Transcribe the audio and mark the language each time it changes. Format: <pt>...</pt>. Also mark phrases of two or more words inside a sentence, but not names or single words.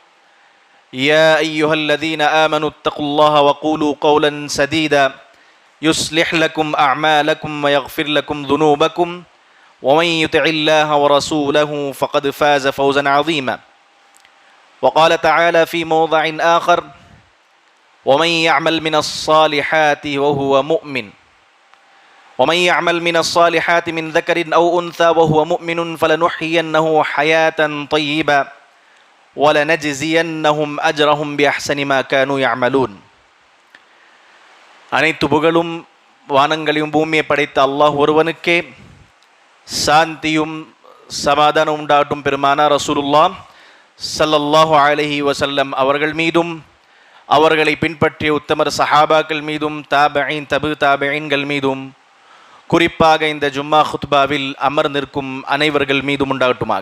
<ar>يا أيها الذين آمنوا اتقوا الله وقولوا قولا سديدا يصلح لكم أعمالكم ويغفر لكم ذنوبكم ومن يطع الله ورسوله فقد فاز فوزا عظيما وقال تعالى في موضع آخر ومن يعمل من الصالحات وهو مؤمن ومن يعمل من الصالحات من ذكر أو أنثى وهو مؤمن فلنحيينه حياة طيبة ولنجزينهم أجرهم بأحسن ما كانوا يعملون</ar> <ta>அனைத்து புகழும் வானங்களையும் பூமியை படைத்த அல்லாஹ் ஒருவனுக்கே சாந்தியும் சமாதானம் உண்டாட்டும் பெருமானா</ta> <ar>رسول الله صلى الله عليه وسلم</ar> <ta>அவர்கள் மீதும் அவர்களை பின்பற்றிய உத்தமர் சஹாபாக்கள் மீதும் தாபிஈன் தபு தாபிஈன்கள் மீதும் குறிப்பாக இந்த ஜும்மா குத்பாவில் அமர்ந்திருக்கும் அனைவர்கள் மீதும் உண்டாகட்டுமாக.</ta>